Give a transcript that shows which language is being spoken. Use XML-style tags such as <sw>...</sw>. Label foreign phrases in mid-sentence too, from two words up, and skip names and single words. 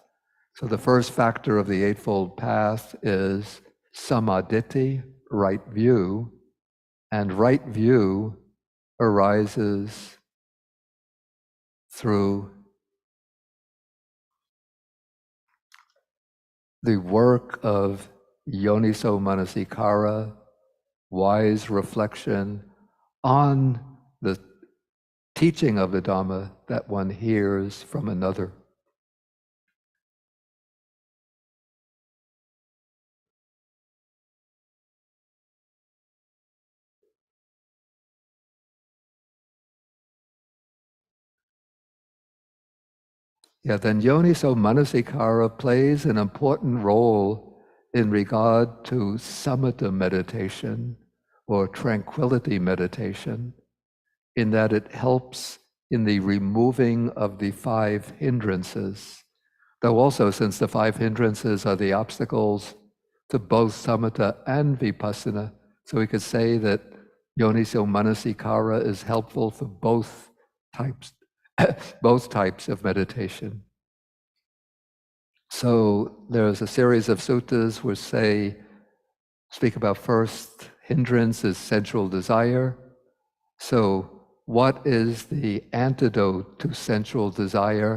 <en>So the first factor of the Eightfold Path is samaditi, right view, and right view arises through the work of</en> <pi>yoniso manasikara,</pi> <en>wise reflection on the teaching of the Dhamma that one hears from another. Yeah, then</en> <pi>yoniso manasikara</pi> <en>plays an important role in regard to samatha meditation or tranquility meditation, in that it helps in the removing of the 5 hindrances. Though also, since the 5 hindrances are the obstacles to both samatha and vipassana, so we could say that</en> <pi>yoniso manasikara</pi> <en>is helpful for both types of meditation. So there's a series of suttas which speak about first hindrance is sensual desire. So what is the antidote to sensual desire?</en>